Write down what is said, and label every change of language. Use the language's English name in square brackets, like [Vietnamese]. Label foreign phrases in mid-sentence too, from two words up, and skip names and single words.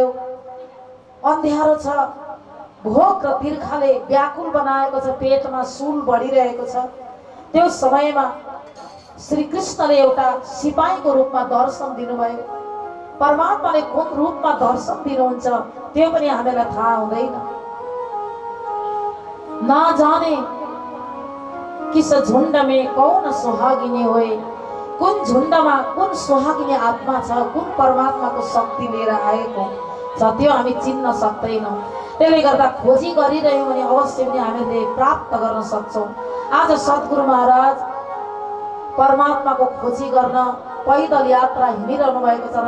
[Nepali] अन्ध्यारो छ, भोक र तिर्खाले व्याकुल बनाएको छ, पेटमा सुल बढिरहेको छ। त्यो समयमा श्री कृष्णले एउटा सिपाहीको रूपमा दर्शन दिनुभयो। परमात्माले कुन रूपमा दर्शन दिनुहुन्छ त्यो पनि हामीलाई थाहा हुँदैन। [Hindi] ना जाने किस झुण्ड में कौन सुहागिनी होए, [Nepali] कुन झुण्डमा कुन सुहागिनी आत्मा छ, कुन परमात्माको शक्ति लिएर आएको छ त्यो हामी चिन्न सक्दैनौँ। त्यसले गर्दा खोजी गरिरह्यौँ भने अवश्य पनि हामीले प्राप्त गर्न सक्छौँ। आज सद्गुरु महाराज परमात्माको खोजी गर्न पैदल यात्रा हिँडिरहनु भएको छ।